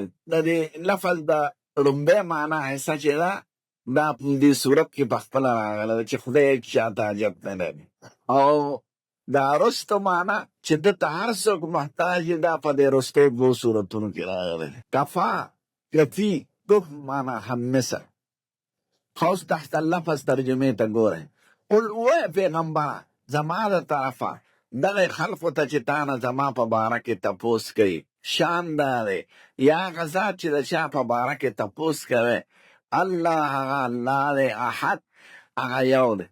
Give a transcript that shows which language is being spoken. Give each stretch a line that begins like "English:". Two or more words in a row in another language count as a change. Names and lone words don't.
Pashto: د دې لفظ د لومبۍ معنا حصه چې ده دا په دې صورت کې په خپله راغله ده چې خدای هیڅ چا ته حاجت نه لري، او دا رستو معنا چې ده ته هر څوک محتاج دی دا په دې رستو دوو صورتونو کې راغلی دی.
Arabic: کفا، کفي،
Pashto: کف معنا هم مثل. خاص
Arabic: تحت اللفظ
Pashto: ترجمې ته ګورئ. قل اوه پیغمبره زما د طرفه دغه خلقو ته چې تا نه زما په باره کې تپوس کوي، شان دا دی یا هغه ذات چې د چا په باره کې تپوس کوي، الله هغه الله دی، احد هغه یو دی.